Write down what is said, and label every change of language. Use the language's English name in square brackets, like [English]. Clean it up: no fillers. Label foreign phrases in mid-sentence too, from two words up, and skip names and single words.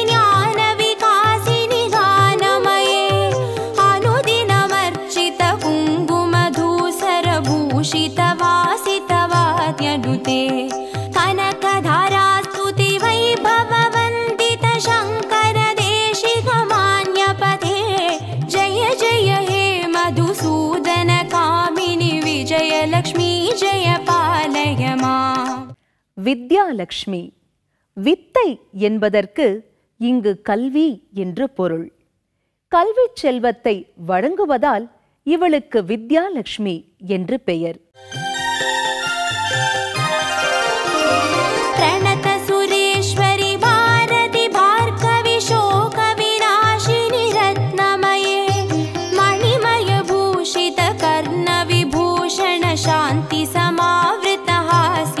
[Sanskrit] ज्ञान विकासिनि गानमये अनुदिनमर्चित कुङ्कुमधूसर भूषित वासित वाद्यनुते कनकधारा स्तुति वैभव वन्दित शङ्कर देशिक मान्यपते जय जय हे मधुसूदन कामिनि विजयलक्ष्मी जय पालय मां [Tamil] வித்யாலட்சுமி. வித்தை என்பதற்கு இங்கு கல்வி என்று பொருள். கல்வி செல்வத்தை வழங்குவதால் இவளுக்கு வித்யாலட்சுமி என்று பெயர். [Sanskrit] प्रणत सुरेश्वरि भारति भार्गवि शोक विनाशिनि रत्नमये मणिमय भूषित कर्ण विभूषण शान्ति समावृत हास्य